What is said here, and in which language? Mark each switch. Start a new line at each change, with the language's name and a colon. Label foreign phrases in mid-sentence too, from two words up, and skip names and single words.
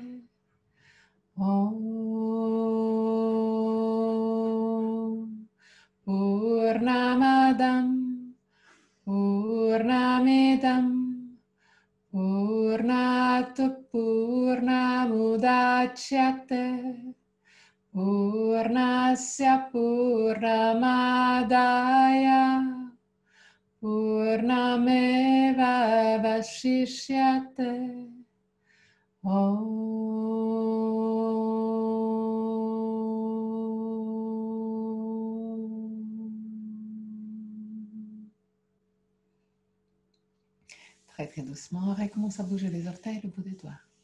Sanskrit: ॐ पूर्णमदः पूर्णमिदं पूर्णात् पूर्णमुदच्यते पूर्णस्य पूर्णमादाय पूर्णमेवावशिष्यते
French: Très très doucement, recommence à bouger les orteils, le bout des doigts.